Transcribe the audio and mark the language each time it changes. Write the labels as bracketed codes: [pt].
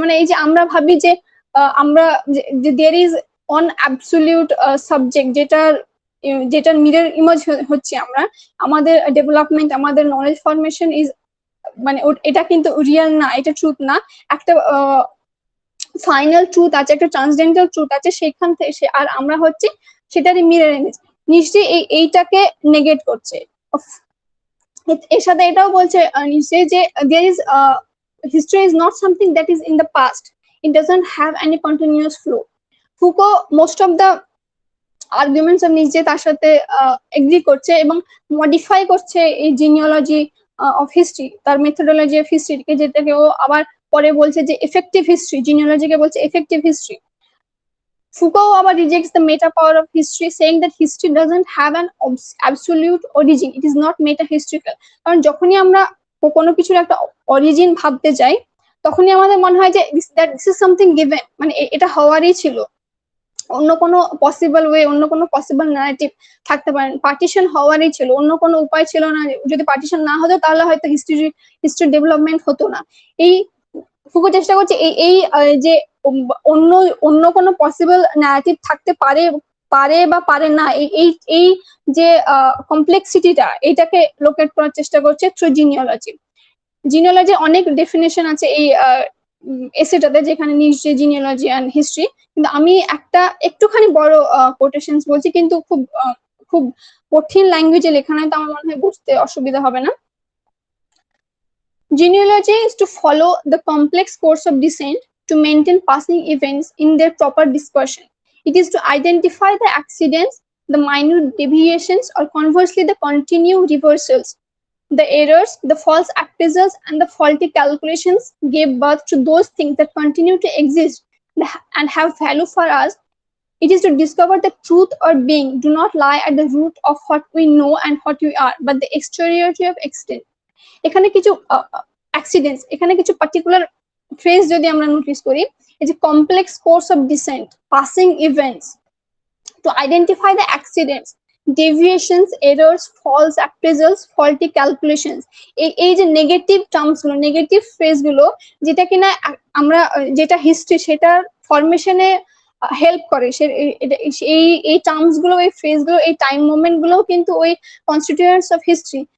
[bn] মানে এই যে আমরা ভাবি যে আমরা [en] there is on absolute subject [bn] যেটার মিরর ইমেজ হচ্ছে আমরা, আমাদের ডেভেলপমেন্ট, আমাদের নলেজ ফরমেশন ইজ, মানে এটা কিন্তু রিয়েল না, এটা ট্রুথ না, একটা ফাইনাল ট্রুথ আছে, একটা ট্রান্সডেন্টাল ট্রুথ আছে, সেখান থেকে আর আমরা হচ্ছে সেটারই মিরর ইমেজ। নিশ্চয়ই এইটাকে নেগেট করছে। এর সাথে এটাও বলছে নিশ্চয়ই যে [en] there is history is not something that is in the past, it doesn't have any continuous flow. [bn] Foucault most of the arguments of নিশ্চয় তার সাথে এগ্রি করছে এবং মডিফাই করছে এই জিনিওলজি অফ হিস্ট্রি, তার মেথোডোলজি অফ হিস্ট্রিকে, যেটাকে ও আবার পরে বলছে যে এফেক্টিভ হিস্ট্রি, জিনিওলজিকে বলছে effective history. [en] Foucault abar rejects the meta power of history, saying that history doesn't have an absolute origin, it is not meta historical. [bn] কারণ যখনই আমরা কোনো কিছুর একটা অরিজিন ভাবতে যাই, তখনই আমাদের মনে হয় যে [en] this is something given, [bn] মানে এটা হওয়ারই ছিল, অন্য কোনো পসিবল ওয়ে, অন্য কোনো পসিবল ন্যারেটিভ থাকতে পারে, পার্টিশন হওয়ারই ছিল, অন্য কোনো উপায় ছিল না। যদি পার্টিশন না হতো তাহলে হয়তো হিস্ট্রি ডেভেলপমেন্ট হতো না। এই ফুকো চেষ্টা করছে এই যে অন্য কোনো পসিবল ন্যারেটিভ থাকতে পারে বা পারে না, এই যে কমপ্লেক্সিটিটা, এটাকে লোকেট করার চেষ্টা করছে থ্রু জিনিওলজি। জিনিওলজি অনেক ডেফিনেশন আছে এই এসেটাতে, যেখানে নিশ্চয় জিনিওলজি অ্যান্ড হিস্ট্রি, কিন্তু আমি একটুখানি বড় কোটেশনস বলছি, কিন্তু খুব কঠিন ল্যাঙ্গুয়েজে লেখা নয়, তো আমার মনে হয় বুঝতে অসুবিধা হবে না। [en] Genealogy is to follow the complex course of descent to maintain passing events in their proper dispersion. It is to identify the accidents, the minute deviations, or conversely the continued reversals, the errors, the false appraisals, and the faulty calculations gave birth to those things that continue to exist and have value for us. It is to discover the truth or being do not lie at the root of what we know and what we are, but the exteriority of extent. [bn] এখানে কিছু accidents, এখানে কিছু particular phrase যদি আমরা notice করি, এই যে complex course of dissent, passing events, to identify the accidents, deviations, errors, false অ্যাপ্রেজালস, faulty calculations, এই যে নেগেটিভ টার্মস গুলো, নেগেটিভ ফ্রেজ গুলো, যেটা কিনা আমরা যেটা হিস্ট্রি সেটার ফরমেশনে হেল্প করে, এই টার্মস গুলো, এই ফ্রেজ গুলো, এই টাইম মোমেন্ট গুলো কিন্তু ওই কনস্টিটিউয়েন্টস অফ হিস্ট্রি।